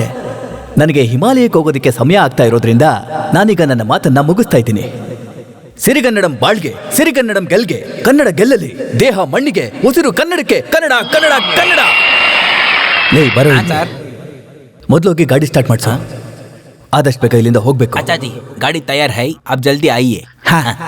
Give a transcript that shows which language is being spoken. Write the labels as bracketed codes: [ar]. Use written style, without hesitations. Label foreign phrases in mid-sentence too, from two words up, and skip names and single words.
[kn] ನನಗೆ ಹಿಮಾಲಯಕ್ಕೆ ಹೋಗೋದಕ್ಕೆ ಸಮಯ ಆಗ್ತಾ ಇರೋದ್ರಿಂದ ನಾನೀಗ ನನ್ನ ಮಾತನ್ನ ಮುಗಿಸ್ತಾ ಇದ್ದೀನಿ. ಸಿರಿಗನ್ನಡಂ ಬಾಳ್ಗೆ, ಸಿರಿಗನ್ನಡಂ ಗೆಲ್ಗೆ, ಕನ್ನಡ ಗೆಲ್ಲಲಿ, ದೇಹ ಮಣ್ಣಿಗೆ, ಉಸಿರು ಕನ್ನಡಕ್ಕೆ, ಕನ್ನಡ ಕನ್ನಡ ಕನ್ನಡ. ಲೇ ಬರೋ ಸರ್, ಮೊದಲು ಹೋಗಿ ಗಾಡಿ ಸ್ಟಾರ್ಟ್ ಮಾಡ್ಸೋ. ಆದಷ್ಟು ಬೇಗ ಇಲ್ಲಿಂದ ಹೋಗ್ಬೇಕು. [hi] अच्छा जी, गाड़ी तैयार है, आप जल्दी आइए. हाँ.